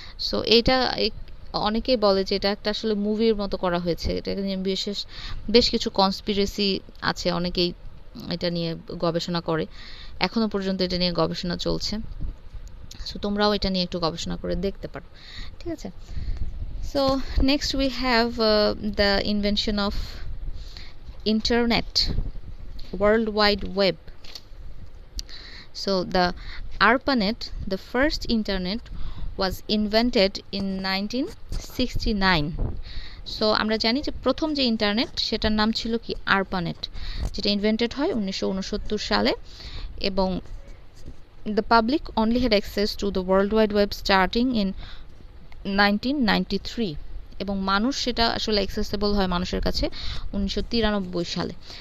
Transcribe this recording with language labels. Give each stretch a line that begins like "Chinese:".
Bangla: So এটা অনেকেই বলে যে এটা একটা আসলে মুভির মতো করা হয়েছে, এটা নিয়ে বেশ কিছু কনস্পিরেসি আছে, অনেকেই এটা নিয়ে গবেষণা করে, এখনো পর্যন্ত এটা নিয়ে গবেষণা চলছে। সো তোমরাও এটা নিয়ে একটু গবেষণা করে দেখতে পারো, ঠিক আছে? So
English: Next we have the invention of internet, world wide web. So the ARPANET, the first internet, was invented in 1969.
Bangla: So আমরা জানি যে প্রথম যে ইন্টারনেট সেটার নাম ছিল কি ARPANET, যেটা ইনভেন্টেড হয় 1969 সালে, এবং
English: the public only had access to the World Wide Web starting in 1993,
Bangla: এবং মানুষ সেটা আসলে অ্যাক্সেসেবল হয় মানুষের কাছে 1993 সালে।